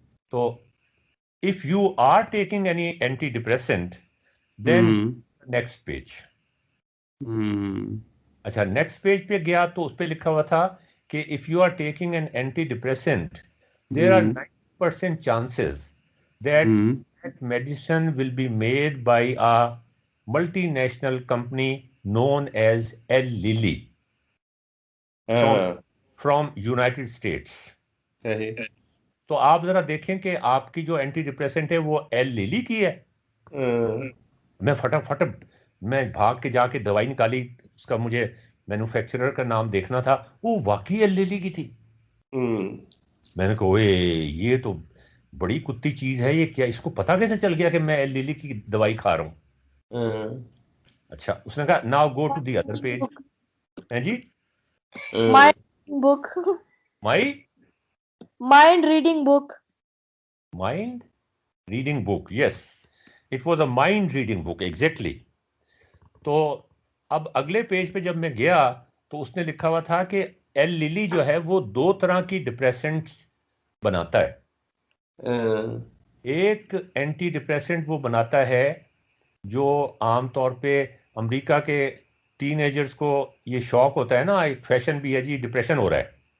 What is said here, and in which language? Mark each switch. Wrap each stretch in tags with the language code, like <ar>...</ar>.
<en>तो if you are taking any anti depressant then next page.</en> <hi>अच्छा, next page पे गया तो उस पे लिखा हुआ था कि</hi> <en>If you are taking an anti depressant there are 90% chances that that medicine will be made by a multinational company known as Eli Lilly from United States.</en> <hi>सही। तो आप जरा देखें कि आपकी जो एंटी डिप्रेसेंट है वो एल लिली की है। मैं फटाफट मैं भाग के जाके दवाई निकाली, उसका मुझे मैन्युफैक्चरर का नाम देखना था, वो वाकई एल लिली की थी। मैंने कहा ओए ये तो बड़ी कुत्ती चीज है, ये क्या, इसको पता कैसे चल गया कि मैं एल लिली की दवाई खा रहा हूँ। अच्छा, उसने कहा</hi> <en>Now go to the other page.</en> <hi>हैं जी?</hi> <en>Mind book. My Mind reading book. mind reading book, yes, it was a mind reading book, exactly.</en> <hi>तो अब अगले पेज पे जब मैं गया तो उसने लिखा हुआ था कि एल लिली जो है वो 2 तरह की डिप्रेसेंट्स बनाता है। एक एंटी डिप्रेसेंट वो बनाता है जो आमतौर पे अमेरिका के टीनेजर्स को ये शौक होता है ना, एक फैशन भी है जी, डिप्रेशन हो रहा है</hi>